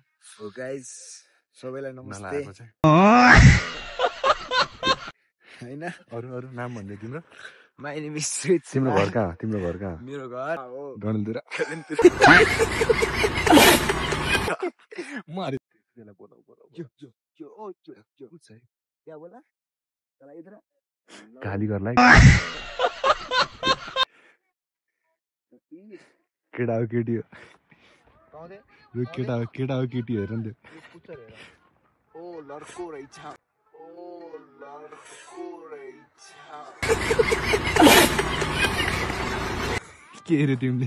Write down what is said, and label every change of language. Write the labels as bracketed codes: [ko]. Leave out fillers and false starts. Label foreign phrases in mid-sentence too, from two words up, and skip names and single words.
[en] so guys [ne] सबैलाई नमस्ते हैन अरू अरू नाम भन्दै तिम्रो [en] my name is Rohit [ne] तिम्रो घर कहाँ तिम्रो घर कहाँ मेरो घर हो डडेलधुरा म अरे त्यसलाई बोलाऊ [hi] क्या बोला चला इधर [ne] गाली गर्ला केटा हो केटी हो यो केटा हो केटी हेर नि ओ लड्को रहेछ के हेऱ्यो तिमीले